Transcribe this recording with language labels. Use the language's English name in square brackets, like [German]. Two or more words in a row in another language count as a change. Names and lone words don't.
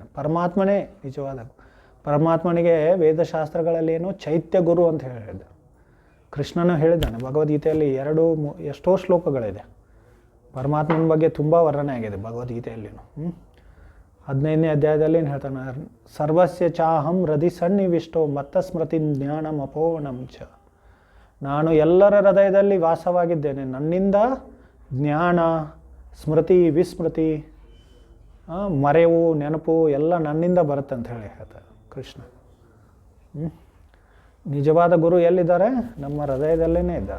[Kannada] ಪರಮಾತ್ಮನೇ ನಿಜವಾದ ಪರಮಾತ್ಮನಿಗೆ ವೇದಶಾಸ್ತ್ರಗಳಲ್ಲೇನು ಚೈತ್ಯ ಗುರು ಅಂತ ಹೇಳಿದ. ಕೃಷ್ಣನು ಹೇಳಿದ್ದಾನೆ ಭಗವದ್ಗೀತೆಯಲ್ಲಿ ಎಷ್ಟೋ ಶ್ಲೋಕಗಳಿದೆ. ಪರಮಾತ್ಮನ ಬಗ್ಗೆ ತುಂಬ ವರ್ಣನೆ ಆಗಿದೆ ಭಗವದ್ಗೀತೆಯಲ್ಲಿನೂ. 15ನೇ ಅಧ್ಯಾಯದಲ್ಲಿ ಏನು ಹೇಳ್ತಾನೆ, [Sanskrit] ಸರ್ವಸ್ಯ ಚಾಹಂ ಹೃದಯ ಸನ್ನಿವಿಷ್ಟೋ ಮತ್ತ ಸ್ಮೃತಿ ಜ್ಞಾನಂ ಅಪೋವನಂ ಚ. [Kannada] ನಾನು ಎಲ್ಲರ ಹೃದಯದಲ್ಲಿ ವಾಸವಾಗಿದ್ದೇನೆ, ನನ್ನಿಂದ ಜ್ಞಾನ, ಸ್ಮೃತಿ, ವಿಸ್ಮೃತಿ, ಮರೆವು, ನೆನಪು ಎಲ್ಲ ನನ್ನಿಂದ ಬರುತ್ತೆ ಅಂತ ಹೇಳಿ ಹೇಳ್ತಾರೆ ಕೃಷ್ಣ. ನಿಜವಾದ ಗುರು ಎಲ್ಲಿದ್ದಾರೆ? ನಮ್ಮ ಹೃದಯದಲ್ಲೇ ಇದ್ದಾರೆ.